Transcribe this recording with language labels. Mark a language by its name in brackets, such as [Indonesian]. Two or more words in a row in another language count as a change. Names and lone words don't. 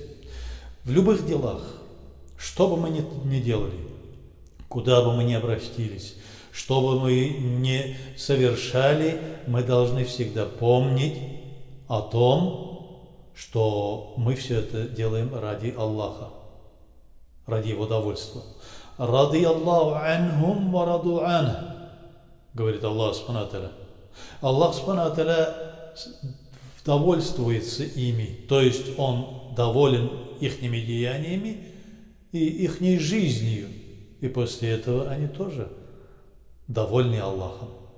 [Russian] В любых делах, что бы мы ни делали, куда бы мы ни обратились, что бы мы ни совершали, мы должны всегда помнить о том, что мы все это делаем ради Аллаха, ради Его довольства. [Arabic] «رضي الله عنهم ورضوا عنه», говорит الله سبحانه وتعالى. الله سبحانه وتعالى [Russian] довольствуется ими, то есть Он доволен ихними деяниями и ихней жизнью, и после этого они тоже довольны Аллахом.